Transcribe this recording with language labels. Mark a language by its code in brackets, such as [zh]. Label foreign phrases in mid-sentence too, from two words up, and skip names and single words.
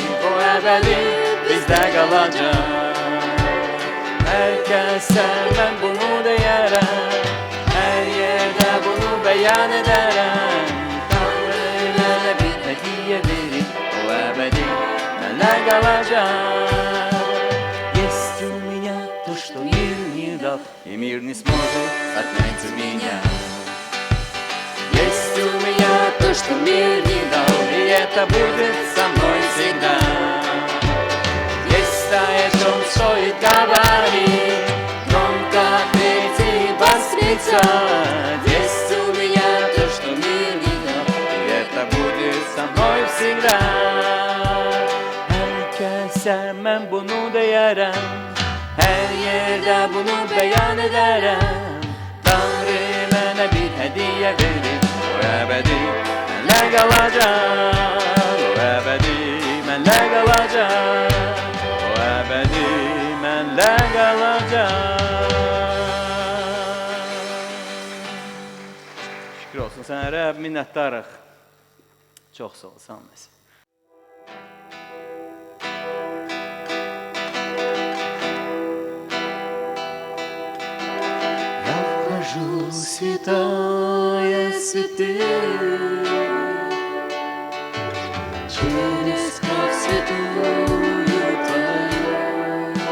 [az] O əbədi bizdə qalacaq. Hər kəsə mən bunu deyərəm, hər yerdə bunu bəyan edərəm. Tanrı mənə bir hədiyyə verib, o əbədi mənlə qalacaq. [ru] Есть у меня то, что мир не дал, и мир не сможет отнять у меня. Есть у меня то, что мир не дал, и это будет со мной всегда. Есть та, о чем стоит говорить, громко петь и восклицать. Есть у меня то, что мир не дал, и это будет со mной всегда. [az] Herkese mən bunu deyərəm, hər yerdə bunu bəyan edərəm. Tanrı mənə bir hədiyyə verib, o əbədi mənlə qalacaq. O əbədi mənlə qalacaq. O əbədi mənlə qalacaq. Şükür olsun sənə Rəbb, minnətdarıq. Çox sağ ol, sağ olasın. [ru] Вхожу, святая святых, через кровь святую Твою,